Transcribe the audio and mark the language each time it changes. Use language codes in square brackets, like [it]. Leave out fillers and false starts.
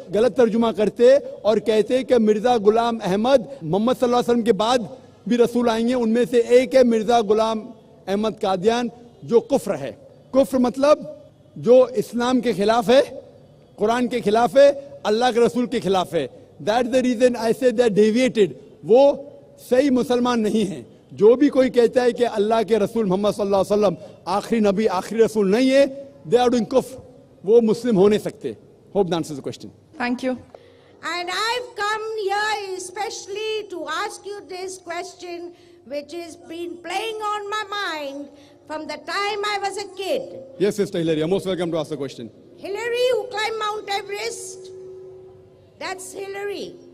[ur] غلط ترجمہ کرتے اور کہتے کہ مرزا غلام احمد محمد صلی اللہ علیہ وسلم کے بعد بھی رسول آئیں گے, ان میں سے ایک ہے مرزا غلام احمد قادیان جو کفر ہے. کفر مطلب جو اسلام کے خلاف ہے, قرآن کے خلاف ہے, اللہ کے رسول کے خلاف ہے. [en] That's the reason I say they are deviated. [ur] وہ صحیح مسلمان نہیں ہیں. جو بھی کوئی کہتا ہے کہ اللہ کے رسول محمد صلی اللہ علیہ وسلم آخری نبی آخری رسول نہیں ہے, [en] they are doing kufr. [ur] وہ مسلم ہو نہیں سکتے. [en] Hope that answers the question. Thank you. And I've come here especially to ask you this question, which has been playing on my mind from the time I was a kid. Yes, Sister Hillary, you're most welcome to ask the question. Hillary who climbed Mount Everest, that's Hillary.